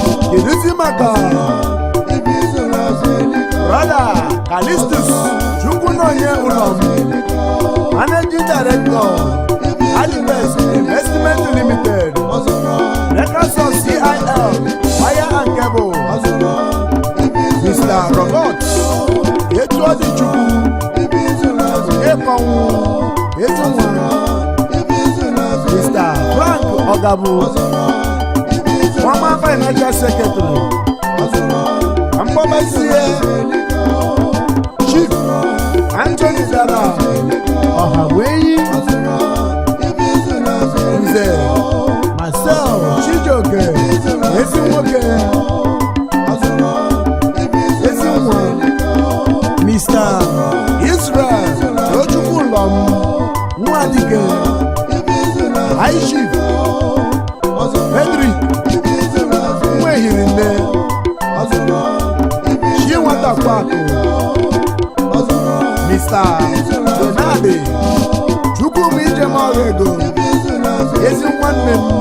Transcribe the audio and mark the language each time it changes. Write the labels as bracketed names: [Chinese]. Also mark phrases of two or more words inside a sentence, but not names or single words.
[Igbo] Keduzi maka Brother Callistus Chukwunonye Ulom, [English] Managing Director, [Igbo] Alibest Investment Limited, [English] Records of C I L, Wire and Cable, [Igbo] Mister Robert Etuodichukwu, Ekonwu, Etunwa, Mister Frank Ogabu, [English] former financial secretary, [Igbo] Mkpọbasie, Chief Anthony Dara, Ọhaweyi, Nze Marcel Chijioke, ezi nwoke, ezi nwa, Mister Israel Tochukwu Lom, Nwadike, [English] High Chief, [Igbo] Frederick, Nwehirinne, Chi Nwata Kwakụ, Mister Benadi, Chukwuma Ijemoghego, ezi nwanne m,